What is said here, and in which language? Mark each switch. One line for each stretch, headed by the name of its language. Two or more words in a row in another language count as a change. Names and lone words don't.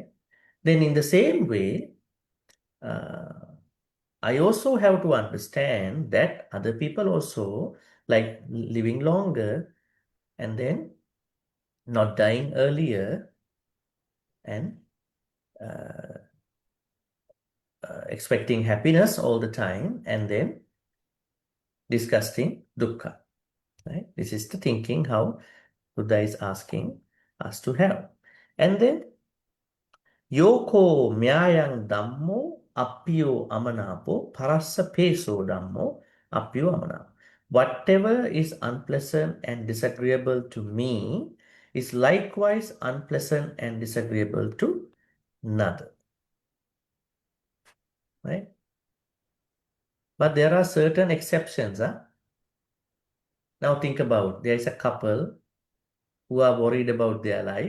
English: Then in the same way, I also have to understand that other people also like living longer and then not dying earlier and expecting happiness all the time and then discussing dukkha, right? This is the thinking how Buddha is asking us to have. And then
Pali: Yoko myayang dhammo appyo amanapo parassa peso dhammo appyo amanapo.
English: Whatever is unpleasant and disagreeable to me is likewise unpleasant and disagreeable to another. Right? But there are certain exceptions. Now think about, there is a couple who are worried about their life.